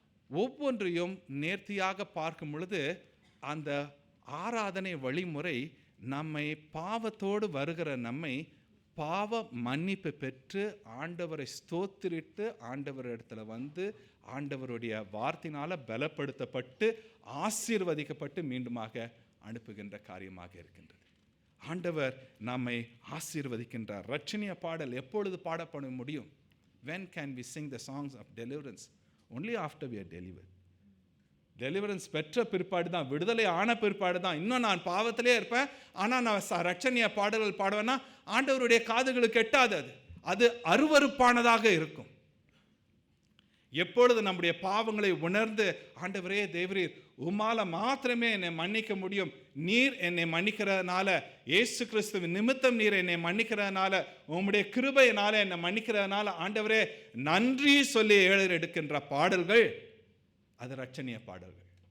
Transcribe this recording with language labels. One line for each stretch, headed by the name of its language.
Tamil: ஒவ்வொன்றையும் நேர்த்தியாக பார்க்கும் பொழுது அந்த ஆராதனை வழிமுறை நம்மை பாவத்தோடு வருகிற நம்மை பாவ மன்னிப்பு பெற்று ஆண்டவரை ஸ்தோத்திரிட்டு ஆண்டவர் இடத்துல வந்து ஆண்டவருடைய வார்த்தையினால பலப்படுத்தப்பட்டு ஆசீர்வதிக்கப்பட்டு மீண்டுமாக அனுப்புகின்ற காரியமாக இருக்கின்றது. ஆண்டவர் நம்மை ஆசீர்வதிக்கின்றார். ரட்சணிய பாடல் எப்பொழுது பாடப்பட முடியும்?
English: When can we sing the songs of deliverance? Only after we are delivered.
Tamil: Deliverance பெற்ற பிற்பாடு தான், விடுதலை ஆன பிற்பாடு தான். இன்னும் நான் பாவத்திலே இருப்பேன், ஆனால் நான் ரட்சணிய பாடல்கள் பாடுவேன்னா ஆண்டவருடைய காதுகளுக்கு எட்டாது. அது அருவருப்பானதாக இருக்கும். எப்பொழுது நம்முடைய பாவங்களை உணர்ந்து ஆண்டவரே தேவரீர் உம்மால மாத்திரமே என்னை மன்னிக்க முடியும், நீர் என்னை மன்னிக்கிறதுனால, இயேசு கிறிஸ்துவின் நிமித்தம் நீர் என்னை மன்னிக்கிறதுனால, உம்முடைய கிருபையினால என்னை மன்னிக்கிறதுனால ஆண்டவரே நன்றி சொல்லி எடுக்கின்ற பாடல்கள் அது ரட்சணிய பாடல்கள்.